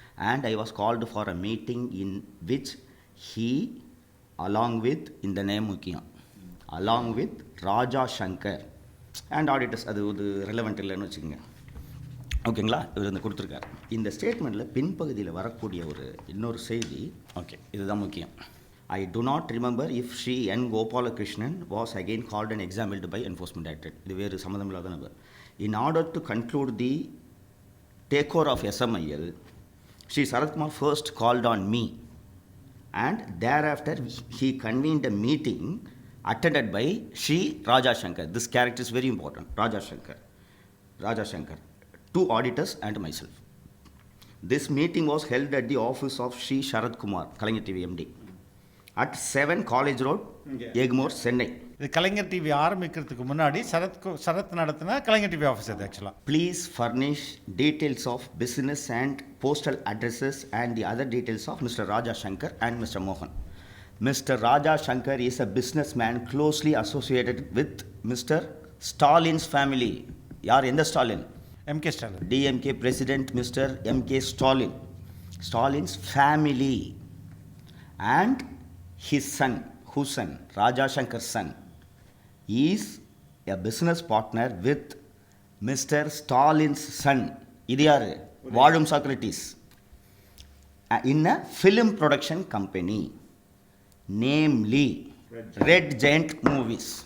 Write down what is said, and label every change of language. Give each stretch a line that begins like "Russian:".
English: and I was called for a meeting in which he along with
Tamil: இந்த name முக்கியம்,
English: Along with Raja Shankar and auditors.
Tamil: அது ஒரு relevant இல்லைன்னு வச்சுக்கோங்க. ஓகேங்களா, இவர் வந்து கொடுத்துருக்காரு. இந்த ஸ்டேட்மெண்ட்டில் பின்பகுதியில் வரக்கூடிய ஒரு இன்னொரு செய்தி, ஓகே இதுதான் முக்கியம்.
English: I do not remember if Sri N. Gopalakrishnan was again called and examined by Enforcement Directorate.
Tamil: இது வேறு சம்மந்தமில்லாத நபர்.
English: In order to conclude the takeover of SMIL, Sri Sarathkumar first called on me and thereafter he convened a meeting attended by Sri Raja Shankar. This character is very important. Raja Shankar, 2 auditors and myself. This meeting was held at the office of Sri Sharad Kumar, Kalaignar TV MD. at 7 College Road, Egmore, Chennai.
Tamil: இது கலைஞர் TV ஆரம்பிக்கிறதுக்கு முன்னாடி சரத் நடத்தின கலைஞர் TV office அது ஆக்சுவலாக.
English: Please furnish details of business and postal addresses and the other details of mister Raja Shankar and mister மோகன். Mister Raja Shankar is a business man closely associated with mister Stalin's family.
Tamil: யார், எந்த Stalin? MK Stalin,
English: DMK president mister MK Stalin, Stalin's family. And his son, whose son, Raja Shankar's son, is a business partner with Mr. Stalin's son.
Tamil: இது யாரு? வாழும் Socrates.
English: In a film production company, namely Red Giant Movies.